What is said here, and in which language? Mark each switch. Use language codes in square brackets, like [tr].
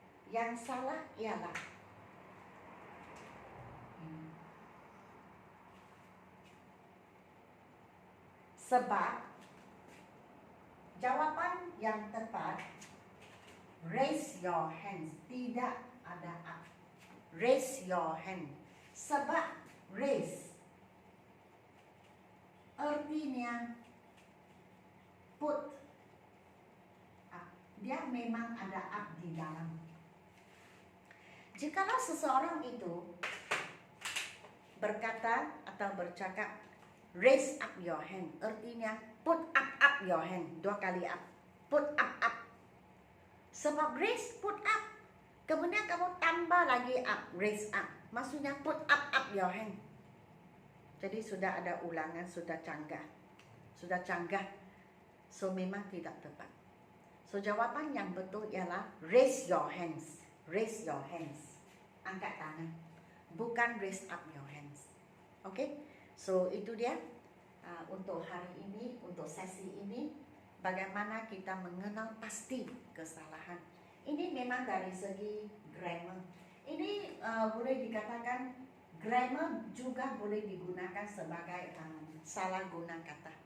[ms] Yang salah ialah sebab jawapan yang tepat [en] raise your hands, [ms] tidak ada up. [en] Raise your hand. [ms] Sebab [en] raise [ms] artinya [en] put up. [ms] Dia memang ada up di dalam. Jikalau seseorang itu berkata atau bercakap [en] raise up your hand, [ms] artinya [en] put up your hand, [ms] 2 kali up. Put up. [en] Sebab raise, put up. [ms] Kemudian kamu tambah lagi [en] up, raise up. [ms] Maksudnya [en] put up your hand. [ms] Jadi sudah ada ulangan, sudah canggah. So memang tidak tepat. So jawapan yang betul ialah [en] raise your hands. Raise your hands. [ms] Angkat tangan. Bukan [en] raise up your hands. Okay? [ms] So itu dia untuk hari ini, untuk sesi ini, bagaimana kita mengenal pasti kesalahan. Ini memang dari segi grammar. Ini boleh dikatakan grammar juga boleh digunakan sebagai salah guna kata.